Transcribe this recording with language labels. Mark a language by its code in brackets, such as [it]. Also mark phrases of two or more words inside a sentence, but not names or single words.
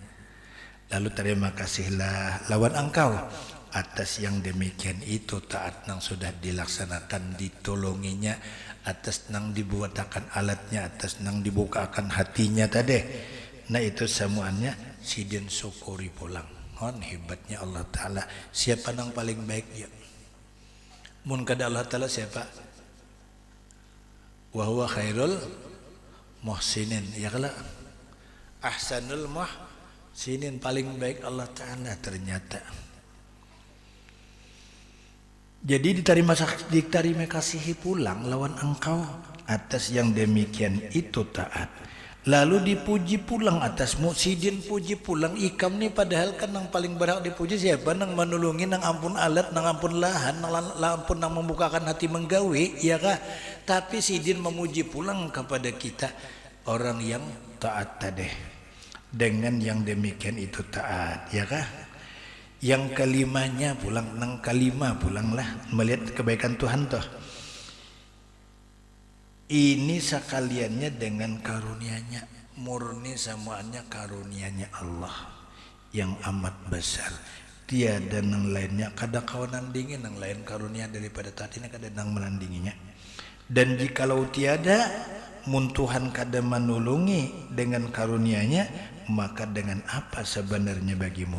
[bjn] Lalu terima kasihlah lawan engkau atas yang demikian itu taat nang sudah dilaksanakan ditolonginya, atas nang dibuatakan alatnya, atas nang dibukakan hatinya tadi. Nah itu semuanya sidin syukuri pulang. Hebatnya Allah Ta'ala. Siapa nang paling baik dia? Mun kada Allah Ta'ala siapa? [ar] Wa huwa khairul muhsinin. Ya kala ahsanul muhsinin, [bjn] paling baik Allah Ta'ala ternyata. Jadi diterima kasihi pulang lawan engkau atas yang demikian itu taat. Lalu dipuji pulang atasmu, sidin puji pulang ikam nih, padahal kan nang paling berhak dipuji siapa? Nang menulungi, nang ampun alat, nang ampun lahan, nang ampun nang membukakan hati menggawi, ya kah? Tapi sidin memuji pulang kepada kita orang yang taat tadi. Dengan yang demikian itu taat, ya kah? Yang kelimanya pulang, nang kalima pulanglah melihat kebaikan Tuhan toh. Ini sekaliannya dengan karunia-Nya, murni semuanya karunia-Nya Allah yang amat besar. Tiada nang lainnya kada kawanan dingin nang lain karunia daripada taat ini kada nang menandinginya. Dan jikalau tiada mun Tuhan kada menulungi dengan karunia-Nya, maka dengan apa sebenarnya bagimu?